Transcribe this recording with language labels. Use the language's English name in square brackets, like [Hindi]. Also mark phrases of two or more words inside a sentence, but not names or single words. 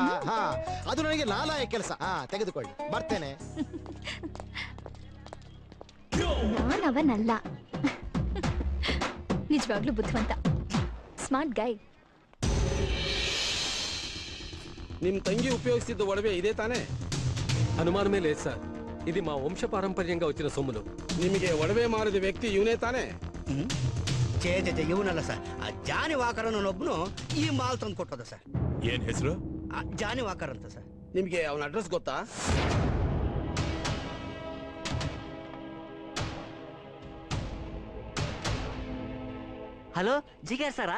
[Kannada] ಅದು ನನಗೆ ಲಾಲಾಯ ಕೆಲಸ. ತೆಗೆದುಕೊಳ್ಳಿ, ಬರ್ತೇನೆ. ನಾನವನಲ್ಲ, ನಿಜವಾಗ್ಲೂ ಬುದ್ಧಿವಂತ, [English] smart guy. [Kannada] ನಿಮ್ ತಂಗಿ ಉಪಯೋಗಿಸಿದ್ದ ಒಡವೆ ಇದೇ ತಾನೇ? [Telugu] అనుమానమే లేదు సార్, ఇది మా వంశ పారంపర్యంగా వచ్చిన సొమ్ములు. [Kannada] ನಿಮಗೆ ಒಡವೆ ಮಾರಿದ ವ್ಯಕ್ತಿ ಇವನೇ ತಾನೇ? ಚೇ ಇವನಲ್ಲ ಸರ್, ಜಾನಿ ವಾಕರ್ ಅನ್ನೋನೊಬ್ನು ಈ ಮಾಲ್ ತಂದು ಕೊಟ್ಟದ ಸರ್. ಏನ್ ಹೆಸರು? ಜಾನಿ ವಾಕರ್ ಅಂತ ಸರ್. ನಿಮ್ಗೆ ಅವನ ಅಡ್ರೆಸ್ ಗೊತ್ತಾ? ಹಲೋ ಜಿಗರ್ ಸರಾ?